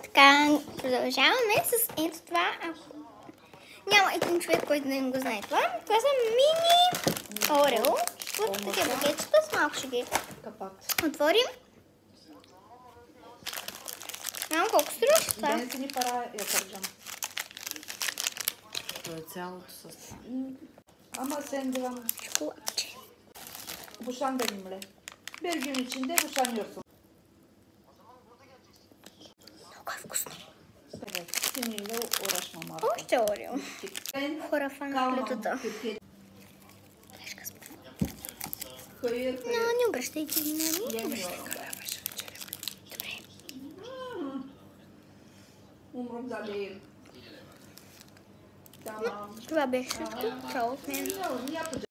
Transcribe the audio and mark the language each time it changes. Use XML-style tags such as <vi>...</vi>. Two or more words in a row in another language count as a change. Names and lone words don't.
<bg>Така, продължаваме с ето това. Няма един човек, който не го знае това. Това са мини Орео. От такива пакетчета с малко ще ги отворим. Няма колко струваш това? Бен си ни пара я тържам. Това е цялото състояние.</bg> <tr>Ama sen devam. Çikolatçı. Boşan benimle. Bir gün içinde boşanıyorsun.</tr> <bg>Много е вкусно.</bg> <tr>Evet. Seninle uğraşmam artık.</tr> <bg>Още Орео.</bg> <tr>Ben</tr> <bg>Хора фан на</bg> <tr>kalmam</tr> <bg>лютото.</bg> <tr>Türkiye'de.</tr> <bg>Но</bg> <tr>Hayır, hayır.</tr> <bg>не обръщайте внимание. Не обръщайте.</bg> <tr>Yemiyorum.</tr> <bg>Добре.</bg> <tr>Umurumda değil. Tamam.</tr> <bg>Това беше всичко. Чао от мен.</bg> <tr>Ne yapacağım?</tr>